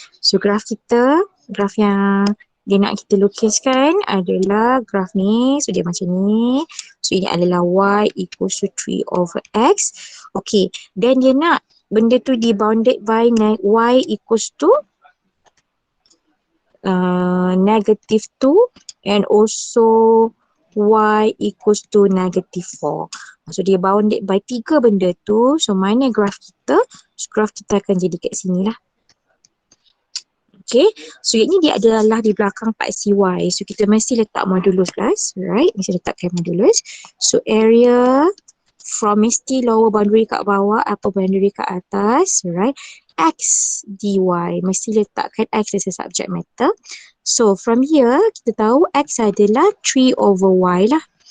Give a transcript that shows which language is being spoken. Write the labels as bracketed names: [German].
[Malay] So graf kita, graf yang dia nak kita lukiskan adalah graf ni. So dia macam ni. So ini adalah [English] y equals to 3 over x. Okay, then [Malay] dia nak benda tu di [English] bounded by y equals to negative 2 and also y equals to negative 4. [Malay] So dia bounded by 3 benda tu. So mana graf kita? So graf kita akan jadi kat sini lah. Okay, so ini dia adalah di belakang part CY. So kita mesti letak modulus class, right? Mesti letakkan modulus. So area from mesti lower boundary kat bawah, upper boundary kat atas, right? X dy, mesti letakkan X [English] as a subject matter. [Malay] So from here, kita tahu X adalah 3 over Y lah.